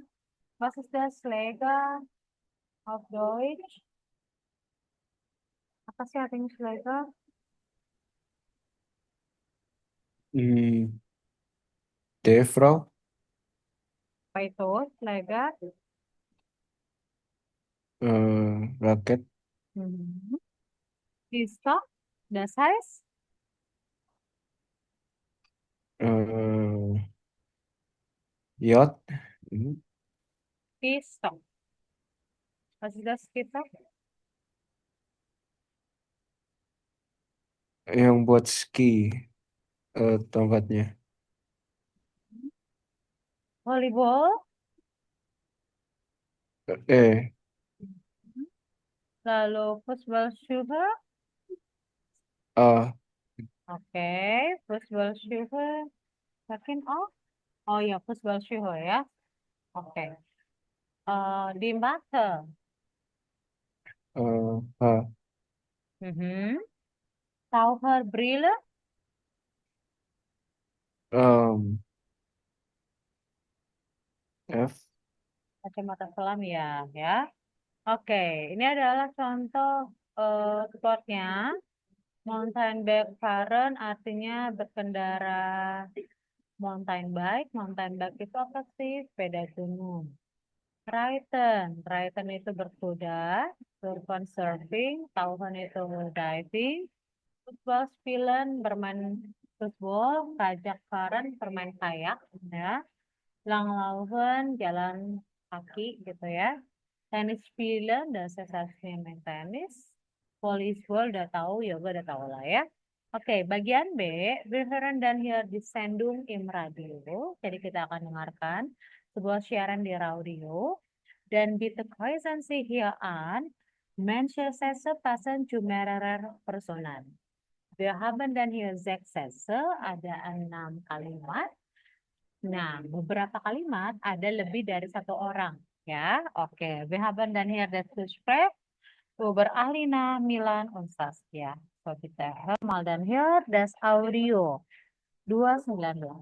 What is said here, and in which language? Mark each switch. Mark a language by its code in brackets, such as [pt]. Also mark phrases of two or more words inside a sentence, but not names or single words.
[de] Was ist das Schläger auf Deutsch? [id] Apa sih artinya Schläger? [de] Hmm, D, Frau. [id] Apa itu Schläger? Raket. [de] Mhm. Pistol, das heißt Eh, Yacht. Hmm, Pistol. Was ist das Pistol? [id] Yang buat ski tongkatnya. [de] Volleyball. Eh, [en] Lalu football shoe. A. Oke, football shoe. [id] Yakin oh? Oh ya, [en] football shoe [id] ya. Oke. Di mata. H. [de] Mhm. Taucherbrille. Um, F. [id] Kacamata selam ya, ya. Oke, ini adalah contoh sportnya. [en] Mountain bike fahren [id] artinya berkendara [en] mountain bike. Mountain bike [id] itu apa sih? Sepeda gunung. Reiten itu berkuda. [en] Surfing, surfing. Tauchen itu diving. [de] Football spielen [id] bermain football. [de] Kajak fahren [id] bermain kayak. Ya. Langlaufen jalan kaki gitu ya. [de] Tenis spielen [id] dan sensasi main tenis. Volleyball udah tahu, yoga udah tahu lah ya. [de] Oke, bagian B, wir hören dan hier die Sendung im Radio. [id] Jadi kita akan dengarkan sebuah siaran di radio. [de] Dan bitte kreuzen Sie hier an, manche Sätze passen zu mehreren Personen. Wir haben dann hier sechs Sätze, [id] ada 6 kalimat. Nah, beberapa kalimat ada lebih dari satu orang. Ya, oke. [de] Wir haben dann hier das Gespräch über Alina, Milan, und Saskia. So, kita hör mal dann hier das Audio 219.